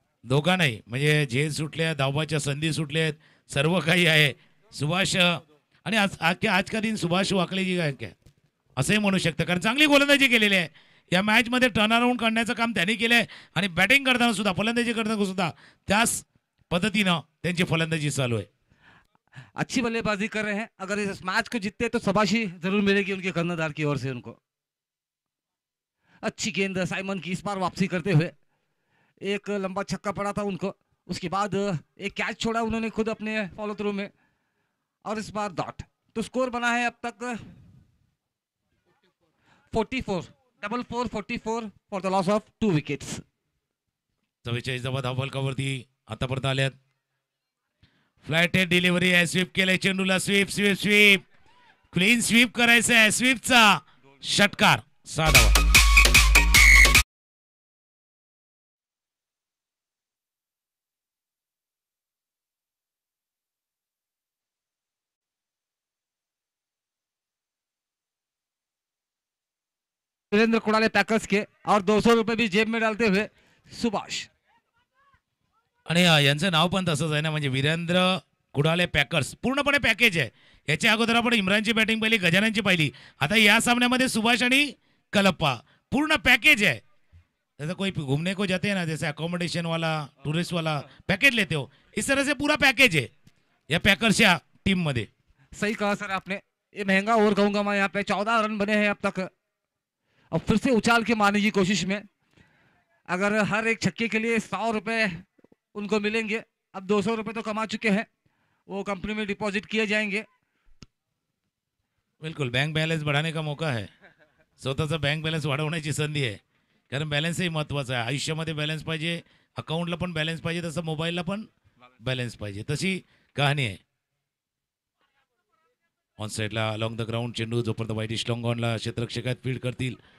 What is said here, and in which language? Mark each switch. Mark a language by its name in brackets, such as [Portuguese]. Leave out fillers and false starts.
[Marathi] दोघांनाही म्हणजे झेल सुटले, धावाच्या संधी सुटलेत, सर्व काही आहे. सुभाष आणि [Hindi] आज का दिन [Marathi] सुभाष वाकलेजी काय असंही म्हणू शकतं कारण चांगली गोलंदाजी केलेली आहे. या मॅचमध्ये टर्न अराउंड करण्याचं काम त्यांनी केलंय आणि बॅटिंग करताना सुद्धा फलंदाजी करताना सुद्धा त्याच पद्धतीनं त्यांची फलंदाजी चालू आहे. [Hindi] अच्छी बल्लेबाजी कर रहे हैं। अगर इस मैच को जीतते तो शाबाशी जरूर मिलेगी उनके कर्णधार की ओर से उनको। अच्छी गेंद साइमन की इस बार वापसी करते हुए, एक लंबा छक्का पड़ा था उनको, उसके बाद एक कैच छोड़ा उन्होंने खुद अपने फॉलो थ्रू में, और इस बार डॉट। तो स्कोर बना है अब तक 44 for the loss of 2 wickets. [Marathi] 44 धावा धावफलकावरती आतापर्यंत आल्यात. फ्लॅट हेड डिलिव्हरी आहे, स्वीप केलंय चेंडूला, sweep sweep sweep, clean sweep करायचं आहे, स्वीपचा षटकार, 6 धावा. [Hindi] वीरेंद्र कुड़ाले पैकर्स के, और 200 रुपए भी जेब में डालते हुए सुभाष। [Marathi] आणि यांचं नाव पण तसंच आहे ना, म्हणजे वीरेंद्र कुडाले पॅकर्स, पूर्णपणे पॅकेज आहे. याच्या अगोदर आपण इम्रानची बॅटिंग पाहिली, गजाननची पाहिली, आता या सामन्यामध्ये सुभाष आणि कलप्पा, पूर्ण पैकेज है. [Hindi] जैसे कोई घूमने को जाते हैं ना, जैसे अकोमोडेशन वाला, टूरिस्ट वाला पैकेज लेते हो, इस तरह से पूरा पैकेज है [Marathi] या पैकर्सच्या टीम मध्ये. [Hindi] सही कहा सर आपने, ये महंगा ओवर कहूंगा मैं। यहाँ पे 14 रन बने हैं अब तक, अब फिर से उछाल के मारने की कोशिश में। अगर हर एक छक्के के लिए 100 रुपए उनको मिलेंगे, अब 200 रुपए तो कमा चुके हैं, वो कंपनी में डिपॉजिट किए जाएंगे। बिल्कुल, बैंक बॅलन्स बढ़ाने का मौका है, [Marathi] स्वतःचा बँक बॅलन्स वाढवण्याची संधी आहे. कारण बॅलन्सही महत्त्वाचा आहे. आयुष्यामध्ये बॅलन्स पाहिजे, अकाउंटला पण बॅलन्स पाहिजे, तसं मोबाईलला पण बॅलन्स पाहिजे, तशी कहाणी आहे. ऑन साईडला अलॉंग द ग्राउंड चेंडू, जोपर्यंत वाईटिश लॉंग ऑनला क्षेत्ररक्षकात फील्ड करतील.